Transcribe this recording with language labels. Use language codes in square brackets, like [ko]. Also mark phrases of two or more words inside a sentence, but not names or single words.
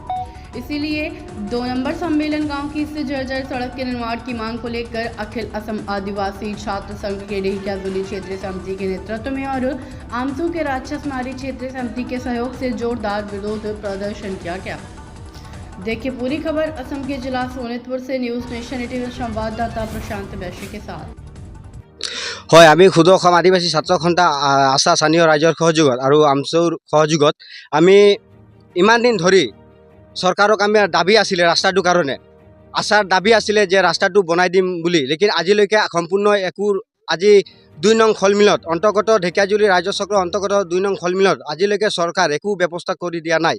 [hi] इसीलिए 2 नंबर सम्मेलन गांव की इस जर्जर सड़क के निर्माण की मांग को लेकर अखिल असम आदिवासी छात्र संघ के ढेकियाजुली क्षेत्रीय समिति के नेतृत्व में और आमसू के राक्षसमारी क्षेत्रीय समिति के सहयोग से जोरदार विरोध प्रदर्शन किया गया। देखिए पूरी खबर असम के जिला सोनितपुर से न्यूज़ नेशन 18 संवाददाता प्रशांत वैश्य के साथ। [as] হয়, আমি ক্ষুদ্ৰ অসম আদিবাসী ছাত্ৰ সন্থা আশা স্থানীয় ৰাইজৰ সহযোগত আৰু আমচুৰ সহযোগত আমি ইমান দিন ধৰি চৰকাৰক আমি দাবী আছিলে ৰাস্তাটোৰ কাৰণে আশাৰ দাবী আছিলে যে ৰাস্তাটো বনাই দিম বুলি, লেকিন আজিলৈকে সম্পূৰ্ণ একো আজি 2 নং খলমিলত অন্তৰ্গত ঢেকিয়াজুলি ৰাজ্য চক্ৰৰ অন্তৰ্গত 2 নং খলমিলত আজিলৈকে চৰকাৰ একো ব্যৱস্থা কৰি দিয়া নাই।